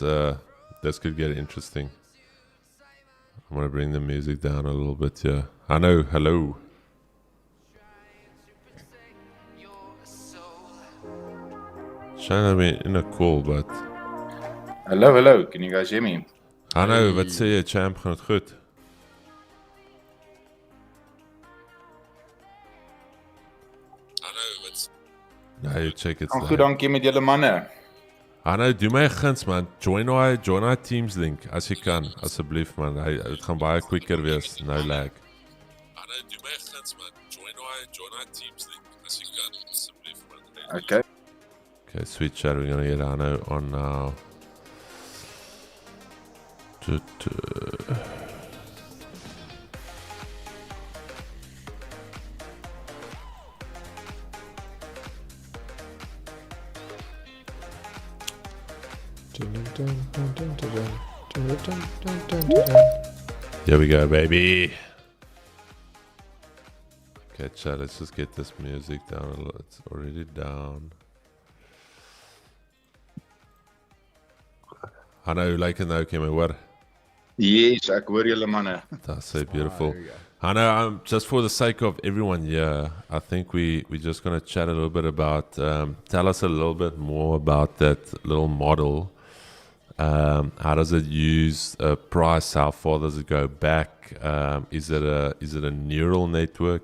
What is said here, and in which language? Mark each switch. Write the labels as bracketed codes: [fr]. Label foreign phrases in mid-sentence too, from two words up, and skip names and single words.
[en] This could get interesting. I'm gonna bring the music down a little bit here. Anu, hello. Shine me in a call, but. Hello. Can you guys hear me? [af] Anu, wat sê jy, champ? Gaan het goed? Nee, [en] check it. [af] Goed, dankie met julle manne. Anu, doe my 'n guns man. [en] Join our Teams link [af] as jy kan, asseblief man. Dit gaan baie quicker wees, [en] no lag. [af] Anu, doe my 'n guns man. [en] Join our Teams link [af] as jy kan, asseblief man. [en] Okay. Okay, sweet chat. We're gonna get Anu on now. Here we go, baby. Okay, chat, let's just get this music down a little. It's already down. I know you like it now, Kim. What? Yes, [af] ek hoor julle manne. [en] That's so beautiful. I know, just for the sake of everyone here, I think we're just going to chat a little bit about, tell us a little bit more about that little model. How does it use price? How far does it go back? Is it a neural network?